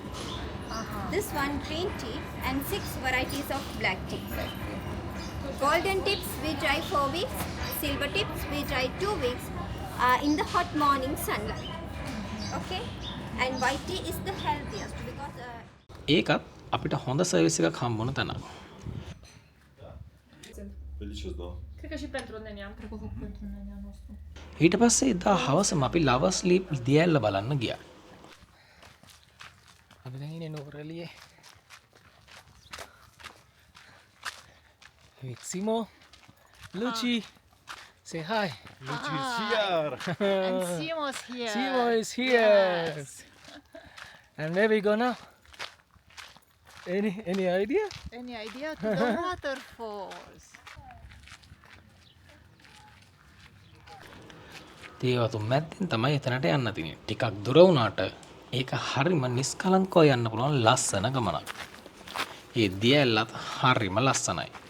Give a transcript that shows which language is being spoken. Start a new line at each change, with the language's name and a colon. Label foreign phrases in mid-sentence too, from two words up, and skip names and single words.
English: This one green tea and 6 varieties of black tea. Golden tips we dry 4 weeks, silver tips we dry 2 weeks in the hot morning sunlight. Okay, and white tea is the healthiest because
Sinhala: ඒකත් අපිට හොඳ සර්විස් එකක් හම්බුන තැනක්.
English: Delicious,
Romanian: da. Cred că și pentru nenea. Cred că pentru nenea nostru. ඊට පස්සේ එදා හවසම අපි ලවර්ස් ලීප් දියැල්ල බලන්න ගියා. අපි දැන් ඉන්නේ නුවරඑළියේ.
English: Simo, Luci, say hi. Luci is here. And Simo's here. Simo is here. Yes. And where we go now? Any idea? Any idea to the waterfalls?
Sinhala: තේවතුන් මැද්දෙන් තමයි එතනට යන්න තියෙන්නේ. ටිකක් දුර වුණාට ඒක හරිම නිස්කලංකව යන්න පුළුවන් ලස්සන ගමනක්. ඒ දියැලත් හරිම ලස්සනයි.